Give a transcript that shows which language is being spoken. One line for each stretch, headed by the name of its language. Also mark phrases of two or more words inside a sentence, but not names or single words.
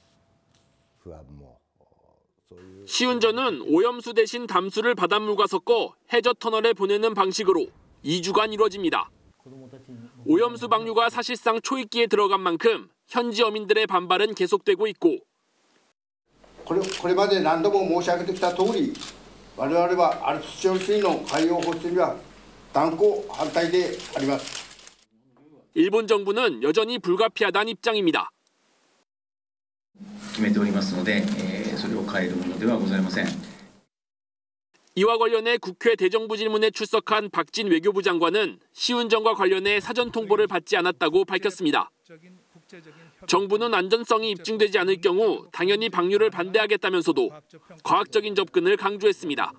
Korean: 시운전은 오염수 대신 담수를 바닷물과 섞어 해저 터널에 보내는 방식으로 2주간 이루어집니다. 오염수 방류가 사실상 초읽기에 들어간 만큼 현지 어민들의 반발은 계속되고 있고
Japanese: これまで何度も申し上げてきた通り、我々はアルプス処理水の海洋放出には断固反対であります。
Korean: 일본 정부는 여전히 불가피하다는 입장입니다.
Japanese: 決めておりますので、それを変えるものではございません。
Korean: 이와 관련해 국회 대정부 질문에 출석한 박진 외교부 장관은 시운전과 관련해 사전 통보를 받지 않았다고 밝혔습니다. 정부는 안전성이 입증되지 않을 경우 당연히 방류를 반대하겠다면서도 과학적인 접근을 강조했습니다.